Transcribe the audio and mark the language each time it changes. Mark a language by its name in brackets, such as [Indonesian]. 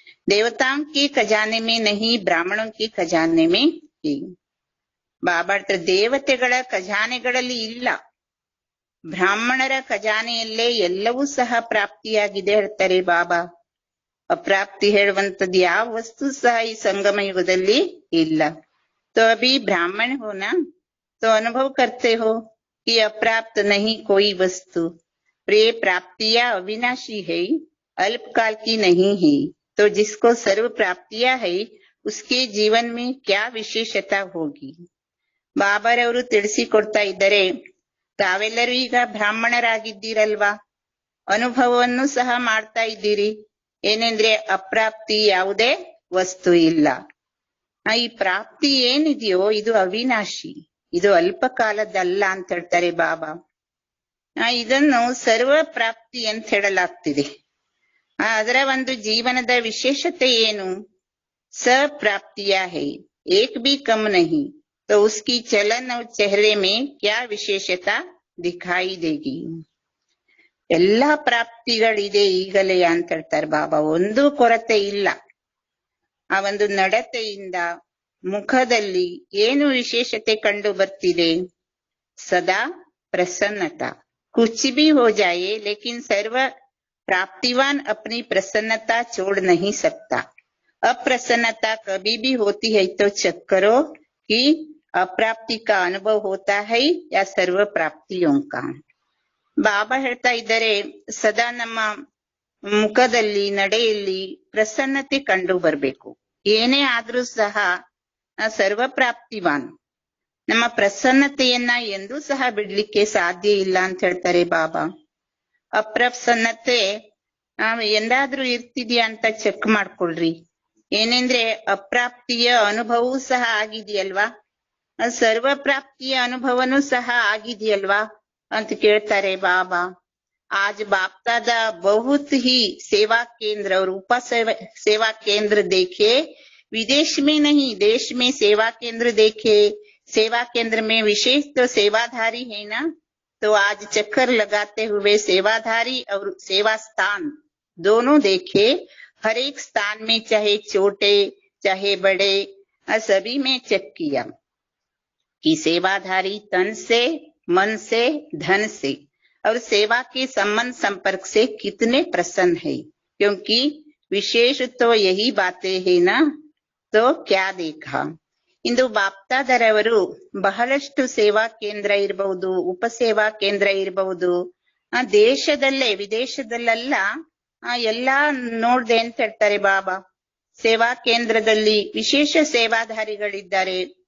[Hindi] ದೇವತಾಂ ಕಿ ಖಜಾನೆ ಮೇ ನಹಿ, ಬ್ರಾಹ್ಮಣಂ ಕಿ ಖಜಾನೆ ಮೇ ಹಿ. [Kannada] ಬಾಬಾ ದೇವತೆಗಳ ಖಜಾನೆಗಳಲ್ಲಿ ಇಲ್ಲ, ಬ್ರಾಹ್ಮಣರ ಖಜಾನೆಯಲ್ಲೇ ಎಲ್ಲವೂ ಸಹ ಪ್ರಾಪ್ತಿಯಾಗಿದೆ ಹೇಳ್ತಾರೆ ಬಾಬಾ. ಅಪ್ರಾಪ್ತಿ ಹೇಳುವಂತದ್ದು ಯಾವ ವಸ್ತು ಸಹ ಈ ಸಂಗಮ ಯುಗದಲ್ಲಿ ಇಲ್ಲ. [Hindi] तो अभी ब्राह्मण हो ना, तो अनुभव करते हो कि अप्राप्त नहीं कोई वस्तु। प्रिय प्राप्तियां अविनाशी है, अल्पकाल की नहीं है। तो जिसको सर्व प्राप्तियां है उसके जीवन में क्या विशेषता होगी? [Kannada] ಬಾಬಾರವರು ತಿಳಿಸಿಕೊಡ್ತಾ ಇದ್ದಾರೆ, ತಾವೆಲ್ಲರೂ ಈಗ ಬ್ರಾಹ್ಮಣರಾಗಿದ್ದೀರಲ್ವಾ, ಅನುಭವವನ್ನು ಸಹ ಮಾಡ್ತಾ ಇದ್ದೀರಿ. ಏನೆಂದ್ರೆ ಅಪ್ರಾಪ್ತಿ ಯಾವುದೇ ವಸ್ತು ಇಲ್ಲ. ಈ ಪ್ರಾಪ್ತಿ ಏನಿದೆಯೋ ಇದು ಅವಿನಾಶಿ, ಇದು ಅಲ್ಪ ಕಾಲದಲ್ಲ ಅಂತ ಹೇಳ್ತಾರೆ ಬಾಬಾ. ಇದನ್ನು ಸರ್ವ ಪ್ರಾಪ್ತಿ ಅಂತ ಹೇಳಲಾಗ್ತಿದೆ. ಅದರ ಒಂದು ಜೀವನದ ವಿಶೇಷತೆ ಏನು? [Hindi] ಸಪ್ರಾಪ್ತಿಯ ಹೈ, ಏಕ್ ಬಿ ಕಮ್ ನಹಿ, तो उसकी चलन और चेहरे में क्या विशेषता दिखाई देगी? [Kannada] ಎಲ್ಲಾ ಪ್ರಾಪ್ತಿಗಳಿದೆ ಈಗಲೇ ಅಂತ ಹೇಳ್ತಾರೆ ಬಾಬಾ. ಒಂದು ಕೊರತೆ ಇಲ್ಲ. ಆ ಒಂದು ನಡತೆಯಿಂದ, ಮುಖದಲ್ಲಿ ಏನು ವಿಶೇಷತೆ ಕಂಡು ಬರ್ತಿದೆ? ಸದಾ ಪ್ರಸನ್ನತಾ. [Hindi] कुछ भी हो जाए लेकिन सर्व प्राप्तिवान अपनी प्रसन्नता छोड़ नहीं सकता। अप्रसन्नता कभी भी होती है तो चेक करो कि अप्राप्ति का अनुभव होता है या सर्व प्राप्तियों का। [Kannada] ಬಾಬಾ ಹೇಳ್ತಾ ಇದ್ದಾರೆ, ಸದಾ ನಮ್ಮ ಮುಖದಲ್ಲಿ, ನಡೆಯಲ್ಲಿ ಪ್ರಸನ್ನತೆ ಕಂಡು ಬರ್ಬೇಕು. ಏನೇ ಆದ್ರೂ ಸಹ ಸರ್ವ ಪ್ರಾಪ್ತಿವಾನ್, ನಮ್ಮ ಪ್ರಸನ್ನತೆಯನ್ನ ಎಂದೂ ಸಹ ಬಿಡ್ಲಿಕ್ಕೆ ಸಾಧ್ಯ ಇಲ್ಲ ಅಂತ ಹೇಳ್ತಾರೆ ಬಾಬಾ. ಅಪ್ರಸನ್ನತೆ ಎಂದಾದ್ರೂ ಇರ್ತಿದ್ಯಾ ಅಂತ ಚೆಕ್ ಮಾಡ್ಕೊಳ್ರಿ. ಏನೆಂದ್ರೆ ಅಪ್ರಾಪ್ತಿಯ ಅನುಭವವೂ ಸಹ ಆಗಿದೆಯಲ್ವಾ, ಸರ್ವ ಪ್ರಾಪ್ತಿಯ ಅನುಭವನೂ ಸಹ ಆಗಿದೆಯಲ್ವಾ ಅಂತ ಕೇಳ್ತಾರೆ ಬಾಬಾ. [Hindi] आज बाप दादा बहुत ही सेवा केंद्र और उपा सेवा केंद्र देखे, विदेश में नहीं देश में सेवा केंद्र देखे। सेवा केंद्र में विशेष तो सेवाधारी है ना, तो आज चक्कर लगाते हुए सेवाधारी और सेवा स्थान दोनों देखे। हर एक स्थान में चाहे छोटे चाहे बड़े सभी में चेक किया कि सेवाधारी तन से, मन से, धन से और सेवा के संबंध संपर्क से कितने प्रसन्न है, क्योंकि विशेष तो यही बातें है ना, तो क्या देखा। [Kannada] ಇಂದು ಬಾಪ್ತಾದರವರು ಬಹಳಷ್ಟು ಸೇವಾ ಕೇಂದ್ರ ಇರಬಹುದು, ಉಪಸೇವಾ ಕೇಂದ್ರ ಇರಬಹುದು, ದೇಶದಲ್ಲೇ ವಿದೇಶದಲ್ಲೆಲ್ಲ ಎಲ್ಲಾ ನೋಡ್ದೆ ಅಂತ ಹೇಳ್ತಾರೆ ಬಾಬಾ. ಸೇವಾ ಕೇಂದ್ರದಲ್ಲಿ ವಿಶೇಷ ಸೇವಾಧಾರಿಗಳಿದ್ದಾರೆ.